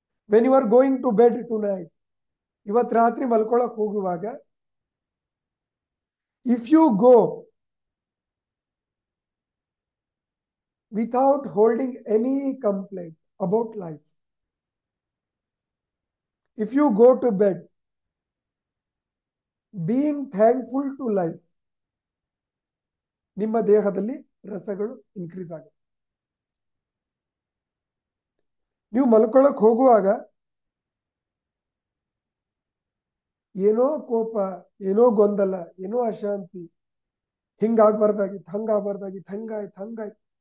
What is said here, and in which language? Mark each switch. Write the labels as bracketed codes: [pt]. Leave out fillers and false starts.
[en] when you are going to bed tonight, [kn] ಇವತ್ತು ರಾತ್ರಿ ಮಲ್ಕೊಳಕ್ ಹೋಗುವಾಗ, [en] if you go without holding any complaint about life, If you go to bed being thankful to life, [kn] ನಿಮ್ಮ ದೇಹದಲ್ಲಿ ರಸಗಳು increase ಆಗುತ್ತೆ. ನೀವು ಮಲ್ಕೊಳ್ಳೋಕೆ ಹೋಗುವಾಗ ಏನೋ ಕೋಪ, ಏನೋ ಗೊಂದಲ, ಏನೋ ಅಶಾಂತಿ, ಹಿಂಗಾಗ್ಬಾರ್ದಾಗಿತ್ತು, ಹಂಗಾಗ್ಬಾರ್ದಾಗಿತ್ತು, ಹಂಗಾಯ್ತು.